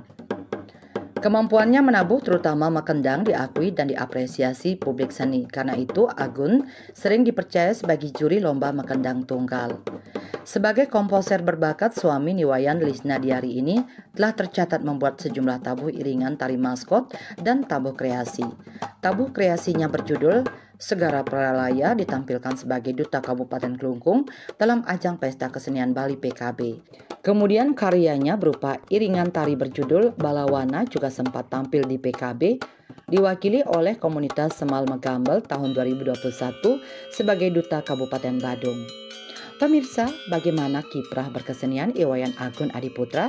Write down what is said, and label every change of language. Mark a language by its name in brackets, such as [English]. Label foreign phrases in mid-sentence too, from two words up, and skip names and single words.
[Indonesian] Kemampuannya menabuh terutama makendang diakui dan diapresiasi publik seni. Karena itu Agun sering dipercaya sebagai juri lomba makendang tunggal. Sebagai komposer berbakat, suami Niwayan Lisna Diari ini telah tercatat membuat sejumlah tabuh iringan tari maskot dan tabuh kreasi. Tabuh kreasinya berjudul Segara Pralaya ditampilkan sebagai Duta Kabupaten Klungkung dalam ajang Pesta Kesenian Bali PKB. Kemudian karyanya berupa iringan tari berjudul Balawana juga sempat tampil di PKB, diwakili oleh komunitas Semal Megambel tahun 2021 sebagai Duta Kabupaten Badung. Pemirsa, bagaimana kiprah berkesenian Iwayan Agun Adiputra?